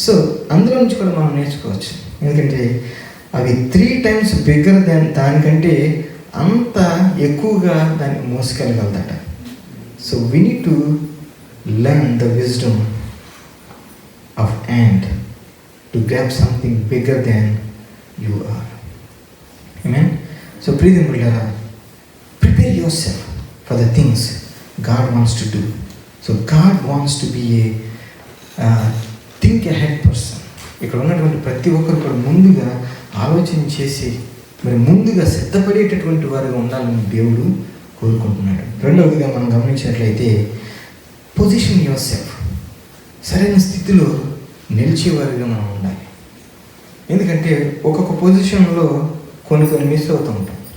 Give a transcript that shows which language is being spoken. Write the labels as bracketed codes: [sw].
[te] So అందులో నుంచి కూడా మనం నేర్చుకోవచ్చు. ఎందుకంటే అవి [en] 3 times bigger than, [te] దానికంటే అంత ఎక్కువగా దాన్ని మోసుకెళ్ళగలదట. [en] So we need to learn the wisdom of ant to grab something bigger than you are. Amen. So [te] ప్రియమైన బిడ్డలారా, [en] prepare yourself for the things God wants to do. So God wants to be a think ahead person. [te] ఇక్కడ ఉన్నటువంటి ప్రతి ఒక్కరు కూడా ముందుగా ఆలోచన చేసి మరి ముందుగా సిద్ధపడేటటువంటి వారుగా ఉండాలని దేవుడు కోరుకుంటున్నాడు. రెండవదిగా మనం గమనించినట్లయితే [en] Position yourself. [te] సరైన స్థితిలో నిలిచేవారిగా మనం ఉండాలి. ఎందుకంటే ఒక్కొక్క పొజిషన్లో కొన్ని మిస్ అవుతూ ఉంటాం.